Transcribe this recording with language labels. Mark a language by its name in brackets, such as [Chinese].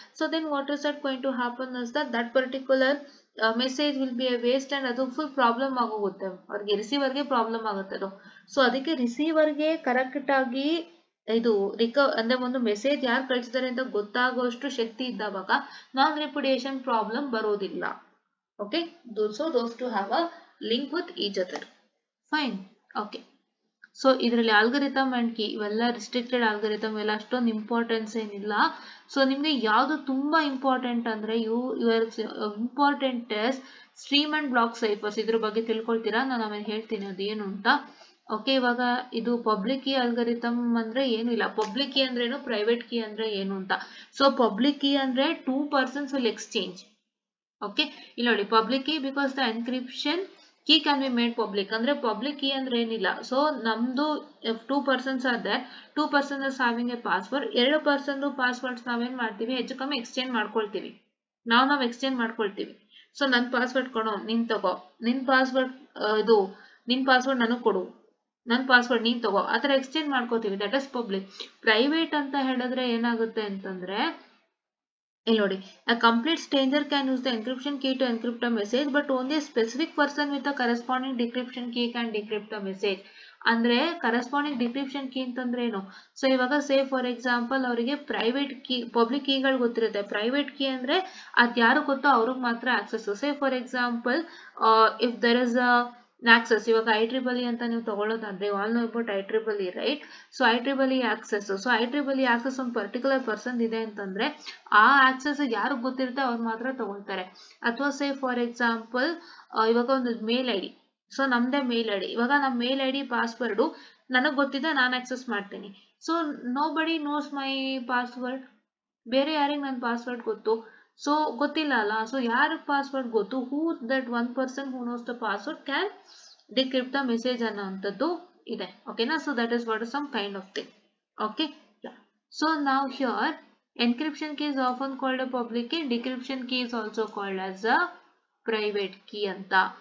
[English] so then what is that going to happen is that particular message will be a waste and [Kannada] ಅದು full problem ಆಗೋಗುತ್ತೆ ಅವ್ರಿಗೆ, ರಿಸೀವರ್ಗೆ problem ಆಗುತ್ತೆ ಅದು. So ಅದಕ್ಕೆ ರಿಸೀವರ್ಗೆ correct ಆಗಿ ಇದು ಅಂದ್ರೆ ಒಂದು ಮೆಸೇಜ್ ಯಾರು ಕಳಿಸಿದ್ದಾರೆ ಅಂತ ಗೊತ್ತಾಗುವಷ್ಟು ಶಕ್ತಿ ಇದ್ದಾವಾಗ ನಾನ್ ರೆಪ್ಯುಡಿಯೇಷನ್ ಪ್ರಾಬ್ಲಮ್ ಬರೋದಿಲ್ಲ. [English] Okay, so those two have a link with each other. Fine. Okay. [Kannada] So ಇದರಲ್ಲಿ ಆಲ್ಗರಿಥಮ್ ಅಂಡ್ ಕೀ ಇವೆಲ್ಲ ರಿಸ್ಟ್ರಿಕ್ಟೆಡ್ ಆಲ್ಗರಿಥಮ್ ಎಲ್ಲ ಅಷ್ಟೊಂದು ಇಂಪಾರ್ಟೆನ್ಸ್ ಏನಿಲ್ಲ. ಸೊ ನಿಮ್ಗೆ ಯಾವ್ದು ತುಂಬಾ ಇಂಪಾರ್ಟೆಂಟ್ ಅಂದ್ರೆ [English] your important stream and block ciphers, [Kannada] ಇದ್ರ ಬಗ್ಗೆ ತಿಳ್ಕೊಳ್ತೀರಾ, ನಾನು ಆಮೇಲೆ ಹೇಳ್ತೀನಿ ಅದೇನು ಅಂತ. ಓಕೆ, ಇವಾಗ ಇದು ಪಬ್ಲಿಕ್ ಕೀ ಅಲ್ಗರಿಥಮ್ ಅಂದ್ರೆ ಏನು ಇಲ್ಲ. ಪಬ್ಲಿಕ್ ಕೀ ಅಂದ್ರೆ ಏನು, ಪ್ರೈವೇಟ್ ಕೀ ಅಂದ್ರೆ ಏನು ಅಂತ. ಸೊ ಪಬ್ಲಿಕ್ ಕೀ ಅಂದ್ರೆ [English] 2 persons will exchange. Okay, ಇಲ್ಲಿ ನೋಡಿ public key because the encryption key can be made public. [Kannada] ಅಂದ್ರೆ ಪಬ್ಲಿಕ್ ಕೀ ಅಂದ್ರೆ ಏನಿಲ್ಲ, ಸೊ ನಮ್ದು 2 persons ಆದ್ರೆ [English] 2 persons is having a password, [Kannada] 2 person passwords ನಾವೇನ್ ಮಾಡ್ತೀವಿ, ಹೆಚ್ಚು ಕಮ್ಮಿ ಎಕ್ಸ್ಚೇಂಜ್ ಮಾಡ್ಕೊಳ್ತೀವಿ, ನಾವ್ ಎಕ್ಸ್ಚೇಂಜ್ ಮಾಡ್ಕೊಳ್ತೀವಿ. ಸೊ ನನ್ ಪಾಸ್ವರ್ಡ್ ಕೊಡು, ನೀನ್ ತಗೋ, ನಿನ್ ಪಾಸ್ವರ್ಡ್ ನಿನ್ ಪಾಸ್ವರ್ಡ್ ನನಗ್ ಕೊಡು, ನನ್ ಪಾಸ್ವರ್ಡ್ ನೀನ್ ತಗೋ, ಆತರ ಎಕ್ಸ್ಚೇಂಜ್ ಮಾಡ್ಕೋತೀವಿ. [English] That is public. [Kannada] ಪ್ರೈವೇಟ್ ಅಂತ ಹೇಳಿದ್ರೆ ಏನಾಗುತ್ತೆ ಅಂತಂದ್ರೆ ಇಲ್ಲಿ ನೋಡಿ, [English] a complete stranger can use the encryption key to encrypt a message, but only a specific person with a corresponding decryption key can decrypt a message. [Kannada] ಅಂದ್ರೆ corresponding decryption key ಅಂತಂದ್ರೆ ಏನು, so ಇವಾಗ ಸೇ ಫಾರ್ ಎಕ್ಸಾಂಪಲ್ ಅವರಿಗೆ private key public ಕೀಗಳು ಗೊತ್ತಿರುತ್ತೆ, private key ಅಂದ್ರೆ ಅದ್ ಯಾರು ಗೊತ್ತೋ ಅವ್ರಿಗೆ ಮಾತ್ರ access. [English] say for example if there is a [Kannada] access ಇವಾಗ IEEE ಅಂತ ನೀವು ತಗೊಳ್ಳೋದಾದ್ರೆ [English] All know about IEEE right. [Kannada] So IEEE access, so IEEE access ಒಂದು ಪರ್ಟಿಕ್ಯುಲರ್ ಪರ್ಸನ್ ಇದೆ ಅಂತಂದ್ರೆ ಆ ಆಕ್ಸೆಸ್ ಯಾರು ಗೊತ್ತಿರುತ್ತೆ ಅವ್ರು ಮಾತ್ರ ತಗೊಳ್ತಾರೆ. ಅಥವಾ ಸೇ ಫಾರ್ ಎಕ್ಸಾಂಪಲ್ ಇವಾಗ ಒಂದು ಮೇಲ್ ಐಡಿ, ಸೊ ನಮ್ದೇ ಮೇಲ್ ಐಡಿ, ಇವಾಗ ನಮ್ಮ ಮೇಲ್ ಐಡಿ ಪಾಸ್ವರ್ಡು ನನಗೆ ಗೊತ್ತಿದೆ, ನಾನು ಆಕ್ಸೆಸ್ ಮಾಡ್ತೀನಿ. [English] so nobody knows my password, [Kannada] ಬೇರೆ ಯಾರಿಗೆ ನನ್ನ ಪಾಸ್ವರ್ಡ್ ಗೊತ್ತು? ಸೊ ಗೊತ್ತಿಲ್ಲ ಅಲ್ಲ. ಸೊ ಯಾರಿಗೆ ಪಾಸ್ವರ್ಡ್ ಗೊತ್ತು, [English] Who that one person who knows the password can decrypt the message ಅನ್ನೋಂಥದ್ದು ಇದೆ. ಓಕೆನಾ? So that is what is some kind of thing. [Kannada] Okay, so ನಾವು [English] Here encryption key is often called a public key, decryption key is also called as a private key ಅಂತ.